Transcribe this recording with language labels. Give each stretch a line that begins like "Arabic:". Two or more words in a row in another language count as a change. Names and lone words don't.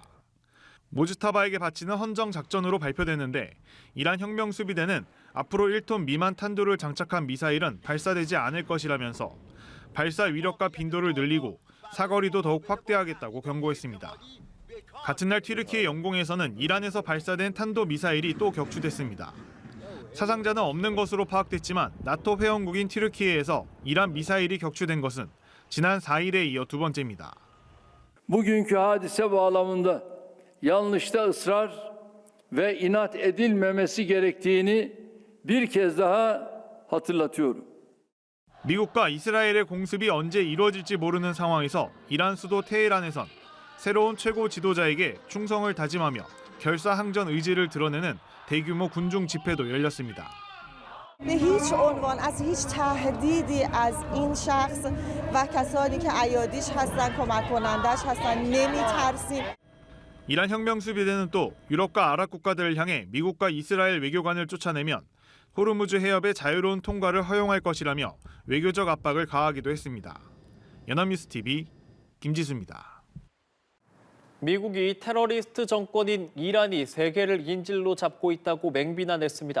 Korean: 모즈타바에게 바치는 헌정 작전으로 발표됐는데 이란 혁명 수비대는 앞으로 1톤 미만 탄두를 장착한 미사일은 발사되지 않을 것이라면서 발사 위력과 빈도를 늘리고 사거리도 더욱 확대하겠다고 경고했습니다. 같은 날 튀르키예 영공에서는 이란에서 발사된 탄도 미사일이 또 격추됐습니다. 사상자는 없는 것으로 파악됐지만 나토 회원국인 튀르키예에서 이란 미사일이 격추된 것은 지난 4일에 이어 두 번째입니다.
Turkish: bugünkü hadise bağlamında yanlışta ısrar ve inat edilmemesi gerektiğini bir kez daha hatırlatıyorum.
Korean: 미국과 이스라엘의 공습이 언제 이루어질지 모르는 상황에서 이란 수도 테헤란에선 새로운 최고 지도자에게 충성을 다짐하며 결사항전 의지를 드러내는 대규모 군중 집회도 열렸습니다.
Persian: به هیچ عنوان از هیچ تهدیدی از این شخص و کسانی که ایادیش هستن کمک کنندش هستن نمی‌ترسیم.
Korean: 이란 혁명 수비대는 또 유럽과 아랍 국가들을 향해 미국과 이스라엘 외교관을 쫓아내면 호르무즈 해협의 자유로운 통과를 허용할 것이라며 외교적 압박을 가하기도 했습니다. 연합뉴스 TV 김지수입니다. 미국이 테러리스트 정권인 이란이 세계를 인질로 잡고 있다고 맹비난했습니다.